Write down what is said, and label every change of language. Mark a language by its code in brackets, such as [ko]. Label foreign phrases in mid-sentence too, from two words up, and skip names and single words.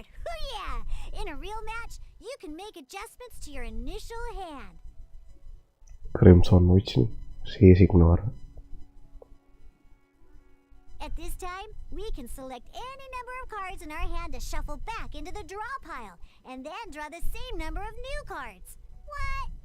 [en] Hoo-yeah! In a real match, you can make adjustments to your initial hand. [id] Krim sandwich nih, si Signor. [en] At this time, we can select any number of cards in our hand to shuffle back into the draw pile, and then draw the same number of new cards. What?